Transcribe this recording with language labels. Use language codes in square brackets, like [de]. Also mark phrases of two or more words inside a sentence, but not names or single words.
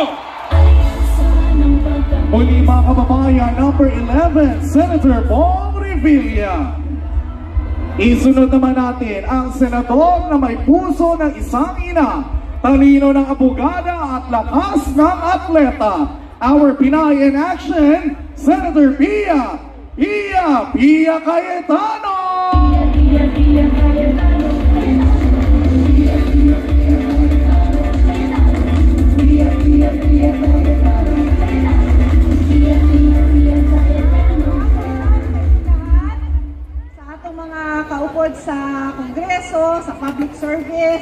[tl] Muli mga kababayan, number 11, Senator Bong Revilla. Isunod naman natin ang senador na may puso ng isang ina, talino ng abogada at lakas ng atleta. [en] Our Pinay in Action, Senator Pia Cayetano! Pia Cayetano! [hil] Kaupod sa Kongreso, sa [en] public service.